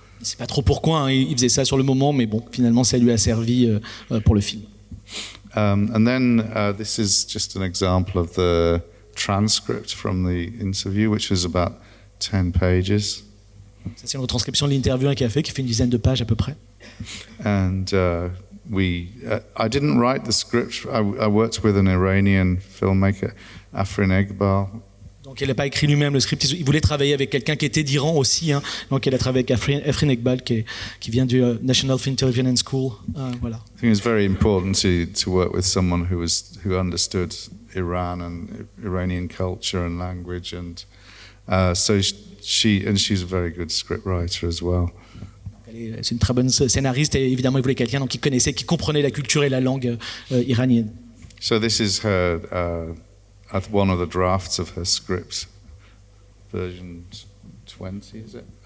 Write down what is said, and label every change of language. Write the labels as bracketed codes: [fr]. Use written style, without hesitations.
[fr] Je sais pas trop pourquoi il faisait ça sur le moment, mais bon, finalement ça lui a servi pour le film. [en] And then this is just an example of the transcript from the interview, which was about 10 pages. [fr] Ça, c'est une retranscription de l'interview qu'il a fait, qui fait une dizaine de pages à peu près. [en] And I didn't write the script. I worked with an Iranian filmmaker, Afrin Egbal. [fr] Donc il n'a pas écrit lui-même le script. Il voulait travailler avec quelqu'un qui était d'Iran aussi. Donc il a travaillé avec Afrin Egbal, qui vient du National Film Television and School. Voilà. [en] I think it's very important to work with someone who understood Iran and Iranian culture and language, and so she's a very good scriptwriter as well. [fr] C'est une très bonne scénariste et évidemment il voulait quelqu'un qui connaissait, qui comprenait la culture et la langue iranienne. [en] So this is her one of the drafts of her script, version 20, is it?